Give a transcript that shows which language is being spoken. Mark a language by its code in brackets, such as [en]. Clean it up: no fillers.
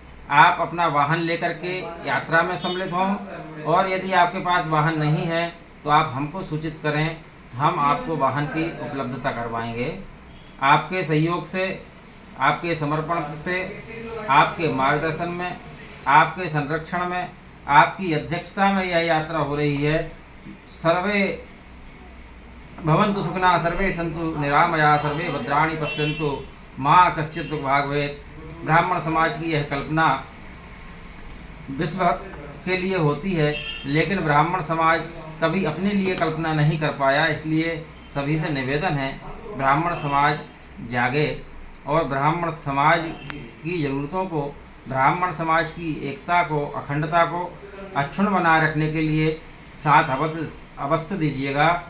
[hi] आप अपना वाहन लेकर के यात्रा में सम्मिलित हों, और यदि आपके पास वाहन नहीं है तो आप हमको सूचित करें, हम आपको वाहन की उपलब्धता करवाएंगे। आपके सहयोग से, आपके समर्पण से, आपके मार्गदर्शन में, आपके संरक्षण में, आपकी अध्यक्षता में यह यात्रा हो रही है। [sa] सर्वे भवन्तु सुखिनः, सर्वे सन्तु निरामया, सर्वे भद्राणि पश्यन्तु मा कश्चित् दुःखभाग् भवेत्। [hi] ब्राह्मण समाज की यह कल्पना विश्व के लिए होती है, लेकिन ब्राह्मण समाज कभी अपने लिए कल्पना नहीं कर पाया। इसलिए सभी से निवेदन है, ब्राह्मण समाज जागे और ब्राह्मण समाज की ज़रूरतों को, ब्राह्मण समाज की एकता को, अखंडता को अक्षुण्ण बनाए रखने के लिए साथ अवश्य दीजिएगा।